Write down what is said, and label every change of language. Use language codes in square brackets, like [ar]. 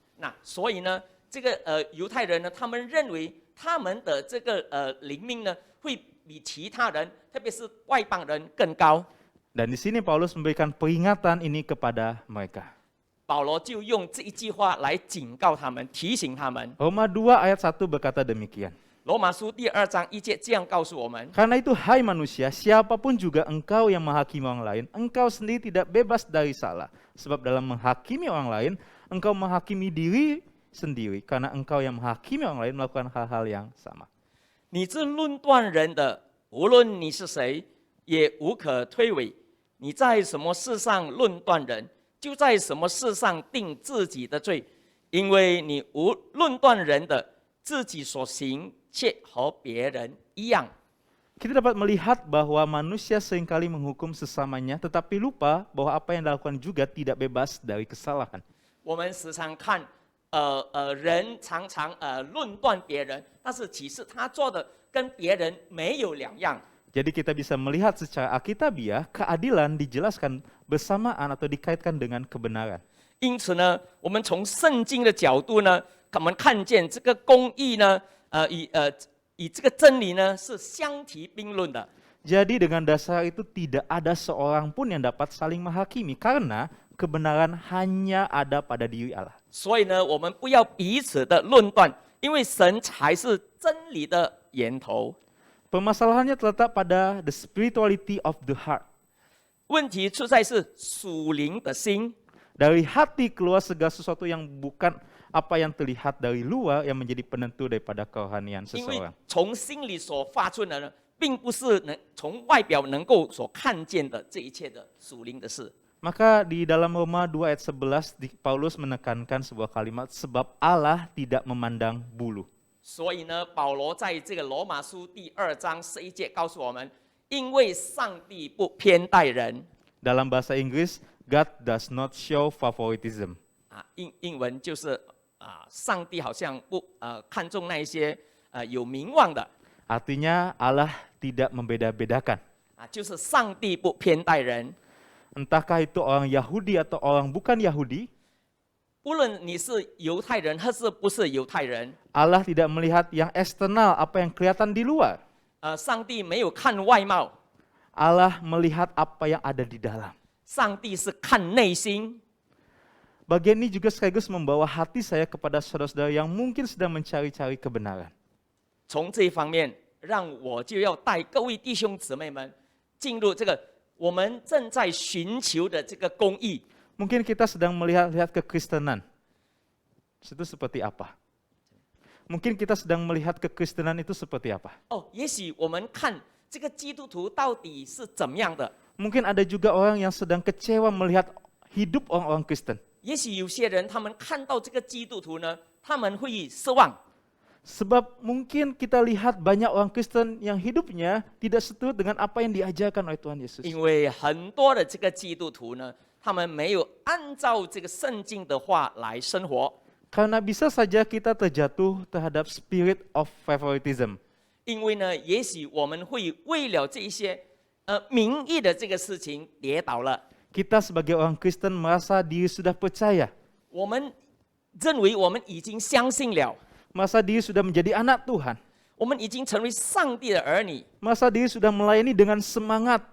[zh] 那所以呢，这个犹太人呢，他们认为他们的这个灵命呢，会比其他人，特别是外邦人更高。 [id] Dan di sini Paulus memberikan peringatan ini kepada mereka. [zh] 保罗就用这一句话来警告他们，提醒他们。 [id] Roma 2 ayat 1 berkata demikian. [zh] 罗马书第2章1节这样告诉我们： [id] Karena itu hai manusia, siapapun juga engkau yang menghakimi orang lain, engkau sendiri tidak bebas dari salah. Sebab dalam menghakimi orang lain, engkau menghakimi diri sendiri. Karena engkau yang menghakimi orang lain melakukan hal-hal yang sama. [zh] 你这论断人的，无论你是谁，也无可推诿。你在什么事上论断人，就在什么事上定自己的罪，因为你无论断人的，自己所行却和别人一样。 [id] Kita dapat melihat bahwa manusia seringkali menghukum sesamanya, tetapi lupa bahwa apa yang dilakukan juga tidak bebas dari kesalahan. [zh] 我们时常看，人常常论断别人，但是其实他做的跟别人没有两样。 [id] Jadi kita bisa melihat secara alkitabiah, keadilan dijelaskan bersamaan atau dikaitkan dengan kebenaran. [zh] 因此呢，我们从圣经的角度呢，我们看见这个公义呢，与这个真理呢是相提并论的。 [id] Jadi dengan dasar itu tidak ada seorang pun yang dapat saling menghakimi karena kebenaran hanya ada pada diri Allah. [zh] 所以呢，我们不要彼此的论断，因为神才是真理的源头。 [id] Permasalahannya terletak pada [en] the spirituality of the heart. [zh] 问题出在是属灵的心。 [id] Dari hati keluar segala sesuatu yang bukan apa yang terlihat dari luar yang menjadi penentu daripada kerohanian [zh] 因为 [id] seseorang. [zh] 从心里所发出的呢，并不是从外表能够所看见的这一切的属灵的事。 [id] Maka di dalam Roma 2 ayat 11 Paulus menekankan sebuah kalimat sebab Allah tidak memandang bulu. [zh] 所以呢，保罗在这个罗马书第2章11节告诉我们，因为上帝不偏待人。 [id] Dalam bahasa Inggris, [en] God does not show favoritism. [zh] 英文就是上帝好像不看重那一些有名望的。 [id] Artinya Allah tidak membeda-bedakan. [zh] 就是上帝不偏待人。 [id] Entahkah itu orang Yahudi atau orang bukan Yahudi, [zh] 不论你是犹太人还是不是犹太人， [id] Allah tidak melihat yang eksternal, apa yang kelihatan di luar. [zh] 上帝没有看外貌， [id] Allah melihat apa yang ada di dalam. [zh] 上帝是看内心。 [id] Bagian ini juga sekaligus membawa hati saya kepada saudara-saudara yang mungkin sedang mencari-cari kebenaran. [zh] 从这一方面，让我就要带各位弟兄姊妹们进入这个我们正在寻求的这个公义。 [id] Mungkin kita sedang melihat kekristenan. Itu seperti apa? Mungkin kita sedang melihat kekristenan itu seperti apa? [zh] 也许我们看这个基督徒到底是怎么样的， [id] Mungkin ada juga orang yang sedang kecewa melihat hidup orang-orang Kristen. [zh] 也许有些人他们看到这个基督徒呢，他们会失望， [id] Sebab mungkin kita lihat banyak orang Kristen yang hidupnya tidak seturut dengan apa yang diajarkan oleh Tuhan Yesus. [zh] 因为很多的这个基督徒呢，他们没有按照这个圣经的话来生活， [id] Karena bisa saja kita terjatuh terhadap [en] spirit of favoritism. [zh] 因为呢，也许我们会为了这一些名义的这个事情跌倒了， [id] Kita sebagai orang Kristen merasa diri sudah percaya, [zh] 我们认为我们已经相信了， [id] merasa diri sudah menjadi anak Tuhan, [zh] 我们已经成为上帝的儿女， [id] merasa diri sudah melayani dengan semangat,